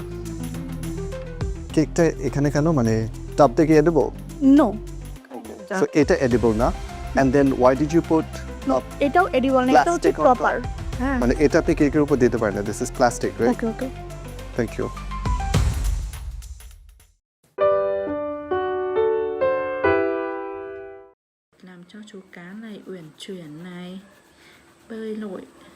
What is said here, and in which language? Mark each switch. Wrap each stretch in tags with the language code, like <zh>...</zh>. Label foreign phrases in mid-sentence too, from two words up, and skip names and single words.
<bn>কেকটা এখানে কেন, মানে টপ থেকে এডিবল? নো,</bn> <en>সো</en> <bn>এটা এডিবল না।</bn> <en>and then why did you put?</en> <bn>এটাও এডিবল না, এটা হচ্ছে</bn> <en>Plastic on</en> <bn>প্রপার। হ্যাঁ, মানে এটা আপনি কেকের উপর দিতে পারেন না।</bn> <en>this is plastic, right? okay okay. thank you.</en> <vi>Làm cho chú cá này uyển chuyển này, bơi lội.</vi>